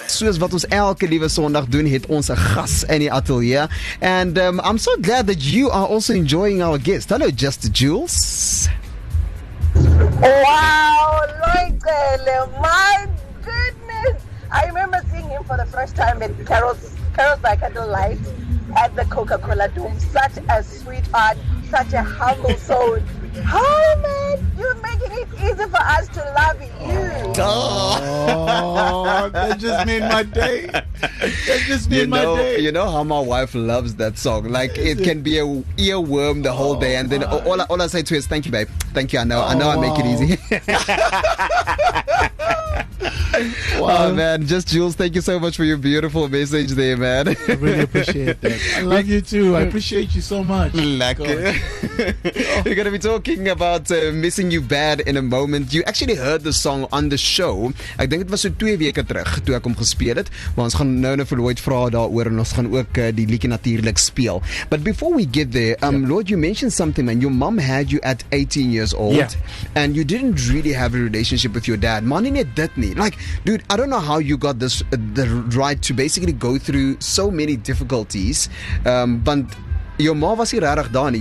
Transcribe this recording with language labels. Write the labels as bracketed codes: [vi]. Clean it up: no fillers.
[af] Soos wat ons elke liewe Sondag doen, het ons 'n gas in die ateljee. [en] And I'm so glad that you are also enjoying our guest. Hello, Just Jules. Wow, Lloyd Cele, my goodness. I remember seeing him for the first time at Carol's by Candlelight at the Coca-Cola Dome. Such a sweetheart, such a humble soul. Oh man, you're making it easy for us to love you. Oh, that just made my day. That just made my day. You know how my wife loves that song. Like it can be a earworm the whole day, and then all I say to her is, "Thank you, babe. Thank you. I know I make it easy." Wow. Oh man, just Jules, thank you so much for your beautiful message there, man. I really appreciate that. I love you too. I appreciate you so much. We're going to be talking about missing you bad in a moment. You actually heard the song on the show. [af] Ek dink dit was so 2 weke terug toe ek hom gespeel het, maar ons gaan nou vir Lloyd vra daaroor en ons gaan ook die liedjie natuurlik speel. [en] But before we get there, Lloyd, you mentioned something, man. Your mom had you at 18 years old, and you didn't really have a relationship with your dad. [af] Mani net dit nie. [en] Like, dude, I don't know how you got this the right to basically go through so many difficulties, but your [af] ma was hier regtig daar nie.